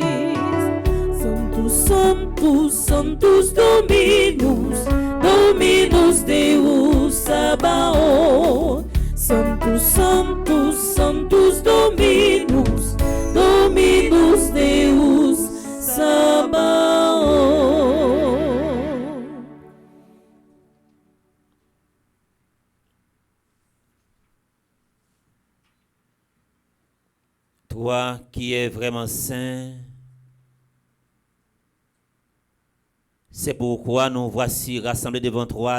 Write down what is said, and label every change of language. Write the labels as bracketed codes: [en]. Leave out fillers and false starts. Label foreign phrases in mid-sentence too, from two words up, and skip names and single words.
[la] Sanctus, Sanctus, Sanctus Dominus, Dominus Deus Sabaoth. Sanctus, Sanctus, Sanctus Dominus, Dominus Deus Sabaoth. [fr] Toi qui es vraiment saint, c'est pourquoi nous voici rassemblés devant toi,